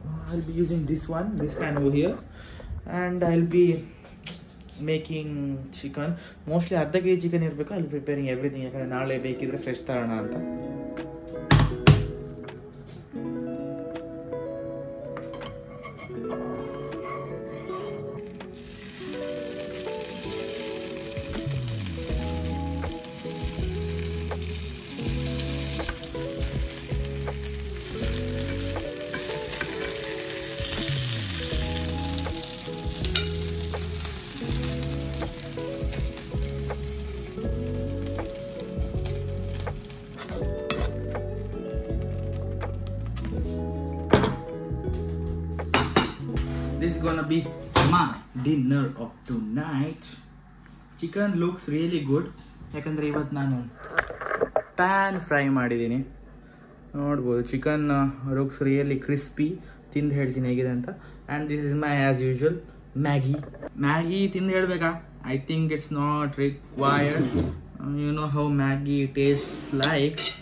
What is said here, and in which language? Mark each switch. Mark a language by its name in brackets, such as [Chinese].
[English] I'll be using this pan over here, and I'll be making chicken. [Kannada] Mostly ಅರ್ಧ kg chicken ಇರಬೇಕು. [English] I'll be preparing everything, [Kannada] ಯಾಕಂದರೆ ನಾಳೆ ಬೇಕಿದ್ರೆ fresh ತರೋಣ ಅಂತ. [English] This is gonna be my dinner of tonight. Chicken looks really good. [Kannada] ಯಾಕಂದರೆ ಇವತ್ತು ನಾನು PAN fry ಮಾಡಿದ್ದೀನಿ. ನೋಡ್ಬೋದು [English] Chicken looks really crispy. [Kannada] ತಿಂದು ಹೇಳ್ತೀನಿ ಹೇಗಿದೆ ಅಂತ. [English] and this is my as usual Maggi [Kannada] ತಿಂದು ಹೇಳಬೇಕಾ? [English] I think it's not required. You know how Maggi tastes like.